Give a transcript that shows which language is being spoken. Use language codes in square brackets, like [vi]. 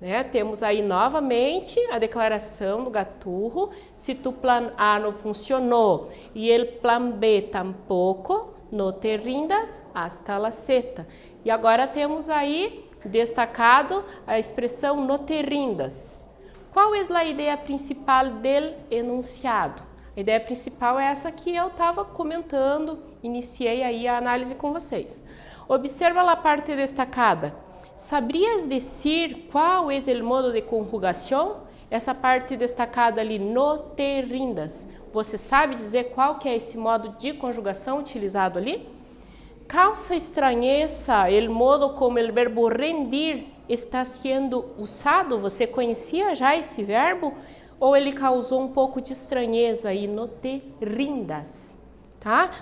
[pt] Temos aí novamente a declaração do Gaturro, se tu plan A não funcionou e el plan B tampouco, [es] no te rindas hasta la Z. [pt] E agora temos aí destacado a expressão [es] no te rindas. [pt] Qual é a ideia principal do enunciado? A ideia principal é essa que eu estava comentando, iniciei aí a análise com vocês. Observa a parte destacada. [es] ¿Sabrías decir cuál es el modo de conjugación? [pt] Essa parte destacada ali, [es] no te rindas, [pt] você sabe dizer qual que é esse modo de conjugação utilizado ali? Causa estranheza o modo como o verbo rendir está sendo usado? Você conhecia já esse verbo? Ou ele causou um pouco de estranheza aí, [es] no te rindas? [pt] Tá?